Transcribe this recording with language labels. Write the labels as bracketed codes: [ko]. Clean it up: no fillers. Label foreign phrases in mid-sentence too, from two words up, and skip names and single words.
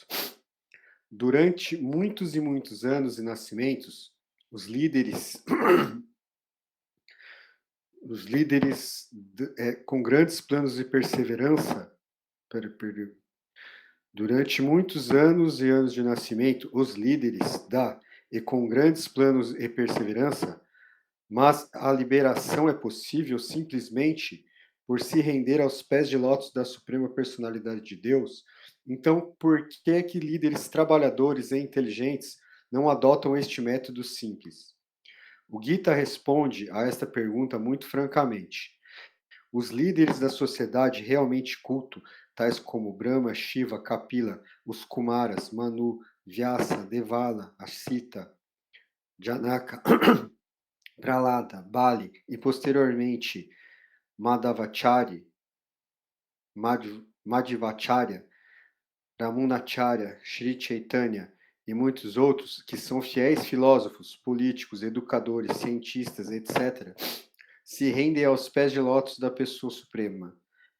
[pt] Durante muitos e muitos anos e nascimentos, os líderes com grandes planos de perseverança, durante muitos anos e anos de nascimento, os líderes com grandes planos e perseverança, mas a liberação é possível simplesmente por se render aos pés de lótus da Suprema Personalidade de Deus. Então, por que é que líderes trabalhadores e inteligentes não adotam este método simples? O Gita responde a esta pergunta muito francamente. Os líderes da sociedade realmente culto, tais como Brahma, Shiva, Kapila, os Kumaras, Manu, Vyasa, Devala, Asita, Janaka, Prahlada, Bali e posteriormente Madhvacharya, Ramunacharya, Sri Chaitanya e muitos outros que são fiéis filósofos, políticos, educadores, cientistas, etc., se rendem aos pés de lótus da Pessoa Suprema.